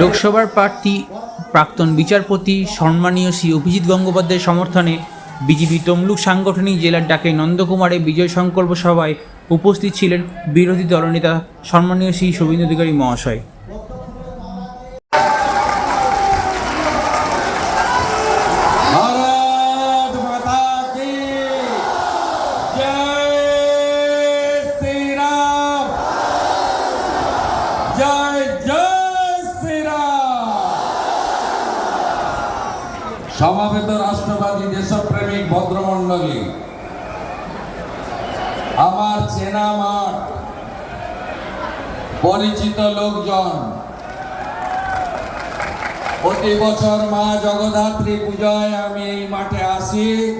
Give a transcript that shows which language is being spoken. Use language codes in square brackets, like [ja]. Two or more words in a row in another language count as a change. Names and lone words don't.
[bn] লোকসভার প্রার্থী প্রাক্তন বিচারপতি সম্মানীয় শ্রী অভিজিৎ গঙ্গোপাধ্যায়ের সমর্থনে বিজেপি তমলুক সাংগঠনিক জেলার ডাকে নন্দকুমারে বিজয় সংকল্প সভায় উপস্থিত ছিলেন বিরোধী দলনেতা সম্মানীয় শ্রী শুভেন্দু অধিকারী মহাশয়। [hi] भारत माता की जय श्री राम, जय जय श्री राम। [bn] সমাবেত রাষ্ট্রবাদী দেশপ্রেমিক ভদ্রমণ্ডলী, আমার চেনা মাঠ, পরিচিত লোকজন, প্রতি বছর মা জগদ্ধাত্রী পূজায় আমি এই মাঠে আসি।